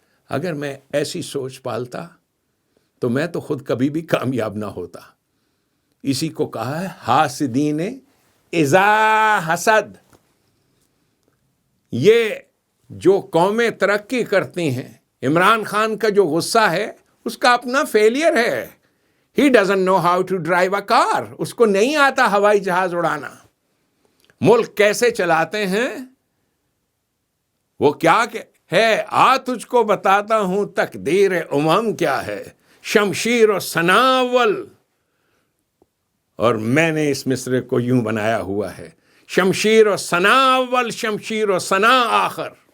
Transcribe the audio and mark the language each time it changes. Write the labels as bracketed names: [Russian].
[Urdu] اگر میں ایسی سوچ پالتا تو میں تو خود کبھی بھی کامیاب نہ ہوتا. اسی کو کہا ہے [Arabic] حاسدین اذا حسد. [Urdu] یہ جو قومیں ترقی کرتی ہیں، عمران خان کا جو غصہ ہے اس کا اپنا فیلئر ہے. [English] He doesn't know how to drive a car. [Urdu] اس کو نہیں آتا ہوائی جہاز اڑانا. ملک کیسے چلاتے ہیں وہ کیا ہے، تجھ کو بتاتا ہوں تقدیر کیا ہے، شمشیر و سناول. اور میں نے اس مصرے کو یوں بنایا ہوا ہے، شمشیر و سناول، شمشیر و سنا آخر.